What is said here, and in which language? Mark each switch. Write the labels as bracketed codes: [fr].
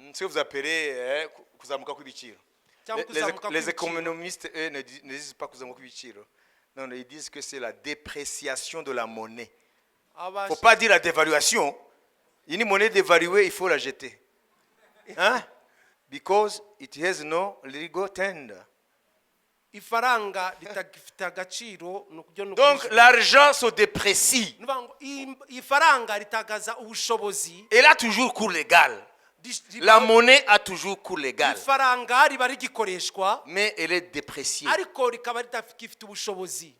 [fr] Ce que vous appelez [rw] kuzamuka kw'ibiciro. cyangwa kuzamuka [fr] Les [rw] kw'ibiciro. [fr] économistes, eux, ne disent pas [rw] kuzamuka kw'ibiciro. [fr] Non, ils disent que c'est la dépréciation de la monnaie. Il ne faut pas dire la dévaluation. Une monnaie dévaluée, il faut la jeter. Hein? [en] Because it has no legal tender. [rw] ifaranga ritagifite agaciro [fr] Donc l'argent se déprécie. [rw] ifaranga ritagaza ubushobozi. [fr] Elle a toujours cours légal. La monnaie a toujours cours légal. [rw] ifaranga riba rigikoreshwa [fr] Mais elle est dépréciée. [rw] ariko rikaba ritagifite ubushobozi.